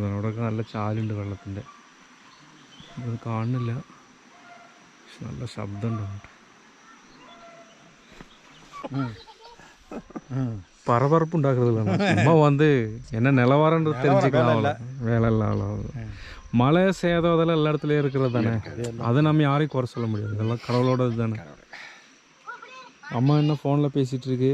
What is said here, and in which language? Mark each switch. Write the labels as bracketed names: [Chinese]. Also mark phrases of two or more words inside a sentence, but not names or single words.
[Malayalam] അവിടെയൊക്കെ നല്ല ചാലുണ്ട് വെള്ളത്തിൻ്റെ. അത് കാണുന്നില്ല, പക്ഷെ നല്ല ശബ്ദം ഉണ്ടാവും. [Tamil] பரபரப்பு உண்டாக்குறது சும்மா வந்து என்ன நிலவரம்னு தெரிஞ்சுக்கலாம். வேலை இல்லாமல் மழை சேதம் அதெல்லாம் எல்லா இடத்துலையும் இருக்கிறது தானே. அதை நம்ம யாரையும் குறை சொல்ல முடியாது. இதெல்லாம் கடவுளோட இது தானே. அம்மா என்ன ஃபோனில் பேசிகிட்டு இருக்கு?